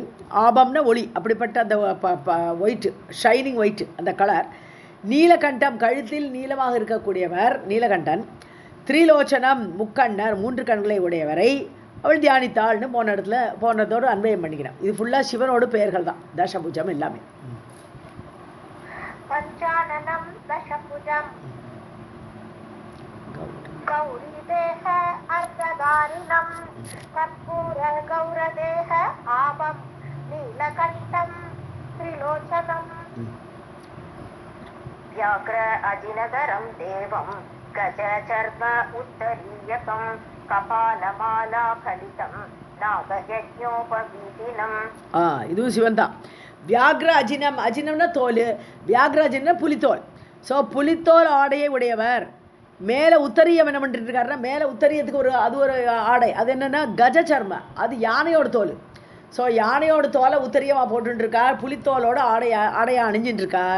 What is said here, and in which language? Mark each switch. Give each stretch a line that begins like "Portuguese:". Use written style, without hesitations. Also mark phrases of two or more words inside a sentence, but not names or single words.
Tamil: ஆபம்னா ஒளி, அப்படிப்பட்ட அந்த ஒயிட்டு,
English: shining white
Tamil: அந்த கலர். நீலகண்டம், கழுத்தில் நீளமாக இருக்கக்கூடியவர் நீலகண்டன். திரிலோச்சனம், முக்கண்ணர், 3 கண்களை உடையவரை அவள் தியானித்தாள்னு போனதோடு அன்வயம் பண்ணிக்கிறேன். இது ஃபுல்லாக சிவனோட பெயர்கள் தான், தசபுஜம் எல்லாமே.
Sanskrit: पञ्चाननं दशभुजम् गौरीदेह अर्धधारिणं कर्पूर गौरदेह आपं नीलकण्ठं त्रिलोचनम् व्याघ्र अजिनधरं देवं गजचर्म उत्तरीयकं कपालमाला फलितं नागयज्ञोपवीतिनम्
Tamil: இதுவும் சிவன் தான். வியாக்ர அஜினம், அஜினம்னா தோல், வியாக்ர அஜினம்னா புலித்தோல். ஸோ புலித்தோல் ஆடையை உடையவர். மேலே உத்தரியம் என்ன பண்ணிட்டு இருக்காருன்னா, மேலே உத்தரியத்துக்கு அது ஒரு ஆடை, அது என்னென்னா கஜச்சர்ம, அது யானையோட தோல். ஸோ யானையோட தோலை உத்தரியமாக போட்டுருக்கார், புலித்தோலோட ஆடையை அணிஞ்சிட்டு இருக்கார்.